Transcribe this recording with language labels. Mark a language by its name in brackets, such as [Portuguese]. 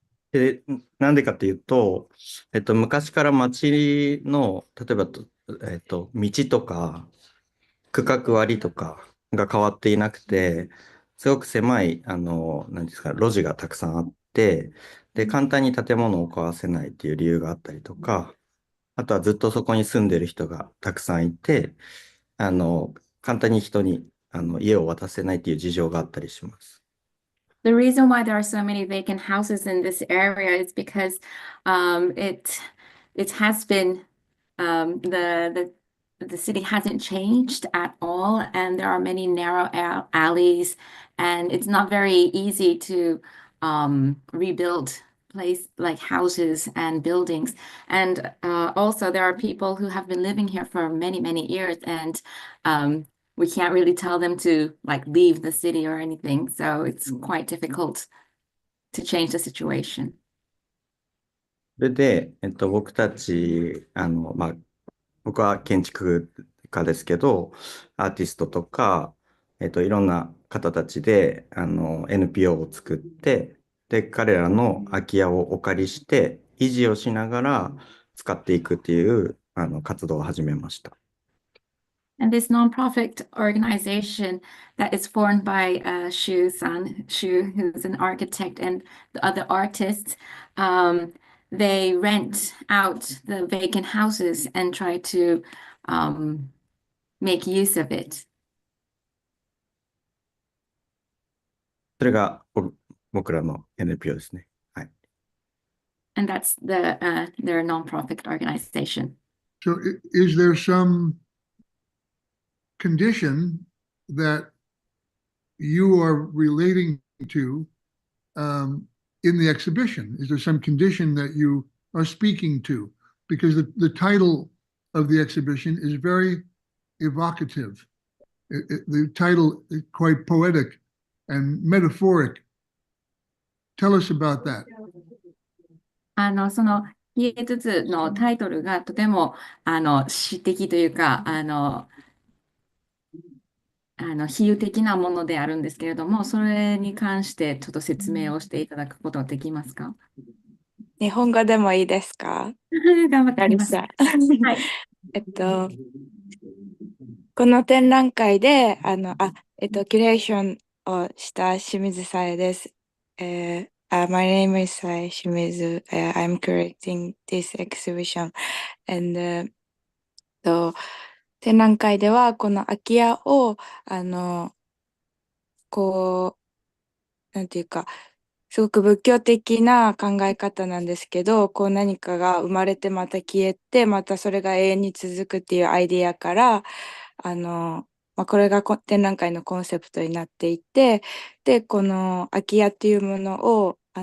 [Japanese] で、なんでかっていうと、昔から町の、例えば道とか、区画割りとかが変わっていなくて、すごく狭い、何ですか、路地がたくさんあって、で、簡単に建物を壊せないっていう理由があったりとか、あとはずっとそこに住んでる人がたくさんいて、簡単に人に家を渡せないっていう事情があったりします。 [English] The reason why there are so many vacant houses in this area is because it has been the city hasn't changed at all, and there are many narrow alleys, and it's not very easy to rebuild place like houses and buildings. And also there are people who have been living here for many, many years, and we can't really tell them to like leave the city or anything. So it's quite difficult to change the situation. [Japanese] それで、僕たち、僕は建築家ですけど、アーティストとか、いろんな方たちで、NPO を作って、で、彼らの空き家をお借りして、維持をしながら使っていくっていう、活動を始めました。 [English] And this nonprofit organization that is formed by Shu, who's an architect, and the other artists, they rent out the vacant houses and try to make use of it. [Japanese] それが僕らの NPO ですね。はい。 [English] And that's their nonprofit organization. So is there some condition that you are relating to in the exhibition? Is there some condition that you are speaking to? Because the title of the exhibition is very evocative. The title is quite poetic and metaphoric. Tell us about that. [Japanese] その PA2 のタイトルがとても詩的というか比喩的なものであるんですけれども、それに関してちょっと説明をしていただくことはできますか？日本語でもいいですか？頑張ってみます。はい。はい。この展覧会で、キュレーションをした清水さえです。 [English] My name is Sae Shimizu. I'm curating this exhibition. [Japanese] And 展覧会ではこの空き家をこうなんていうかすごく仏教的な考え方なんですけど、こう何かが生まれてまた消えてまたそれが永遠に続くっていうアイディアからこれが展覧会のコンセプトになっていて、でこの空き家っていうものを